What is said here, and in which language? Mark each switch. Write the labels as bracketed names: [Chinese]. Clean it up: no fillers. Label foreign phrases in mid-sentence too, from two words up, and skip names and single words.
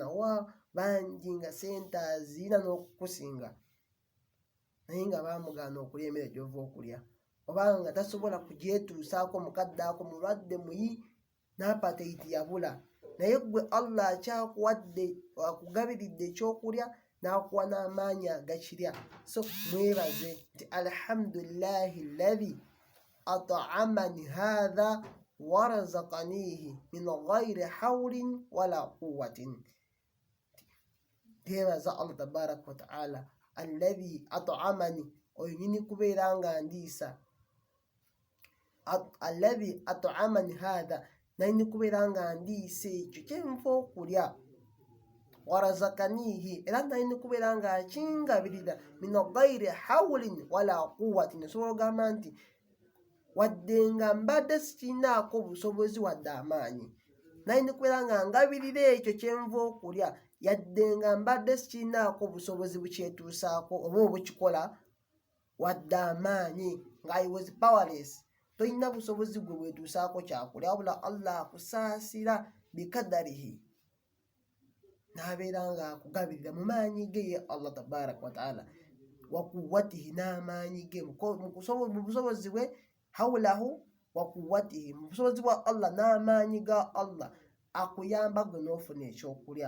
[Ganda] Wa bangi nga sente azirina n'okukusinga, naye nga baamugaana okulya emmere gy'ova okulya, oba nga tasobola kugyetuusaako, mukadde ako mulwadde muyi, n'appetite yabula, naye gwe Allah akyakuwadde, akugabiridde ekyokulya n'akuwa n'amaanyi agakirya. So mwebaze nti [Arabic] الحمد لله الذي أطعمني هذا ورزقنيه من غير حول ولا قوة. [Ganda] Tebaza [Arabic] الله تبارك وتعالى الذي أطعمني, [Ganda] oyo nyini kubeera nga ndiisa, [Arabic] الذي أطعمني هذا, [Ganda] nayini kubeera nga ndiisa ekyo kyenva okulya, [Arabic] ورزقنيه, [Ganda] era nayini kubeera nga akingabirira [Arabic] من غير حول ولا قوة. [Ganda] Osobola ogamba nti wadde nga mbadde sikirinaako busobozi wadde amaanyi, nayini kubeera nga ngabirira ekyo kyenva okulya, yadde nga mbadde sikirinaako busobozi bukyetuusaako oba obukikola, wadde amaanyi, nga [English] I was powerless. [Ganda] Tolina busobozi gwe bwetuusaako kyakulya, wabula Allah akusaasira bikadarihi, n'abeera nga akugabirira mu maanyi ge ye [Arabic] الله تبارك وتعالى, وقوته, [Ganda] n'amaanyi ge mu busobozi bwe, [Arabic] حوله وقوته, [Ganda] mu busobozi bwa Allah n'amaanyi ga Allah, akuyamba gwe n'ofuna ekyokulya.